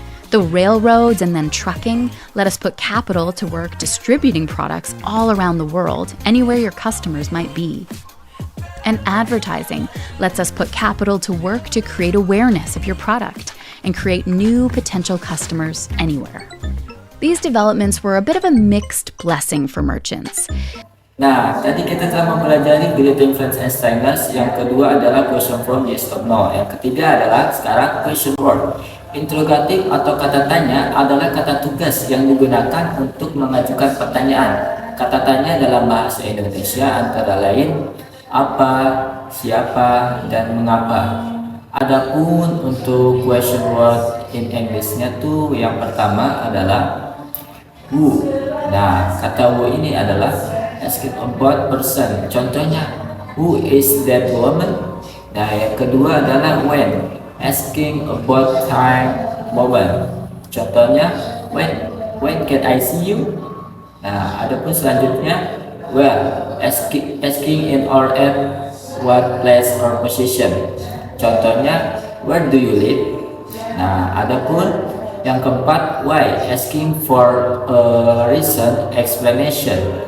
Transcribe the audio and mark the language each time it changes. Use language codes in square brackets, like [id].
[en] The railroads and then trucking let us put capital to work distributing products all around the world, anywhere your customers might be. And advertising lets us put capital to work to create awareness of your product and create new potential customers anywhere. These developments were a bit of a mixed blessing for merchants. [id] Nah, tadi kita telah mempelajari [en] greeting friends and strangers. [id] Yang kedua adalah [en] question from yes or no. [id] Yang ketiga adalah sekarang question word. Interrogatif atau kata tanya adalah kata tugas yang digunakan untuk mengajukan pertanyaan. Kata tanya dalam bahasa Indonesia antara lain apa, siapa, dan mengapa. Adapun untuk [en] question word in English- [id] nya tuh yang pertama adalah who. Nah, kata who ini adalah [en] asking about person. Contohnya, who is that woman? [id] Nah, yang kedua adalah when, [en] asking about time, moment. Contohnya, when can I see you? [id] Nah, adapun selanjutnya, [en] where, asking in or at what place or position. Contohnya, where do you live? [id] Nah, adapun yang keempat, [en] why, asking for a reason, explanation.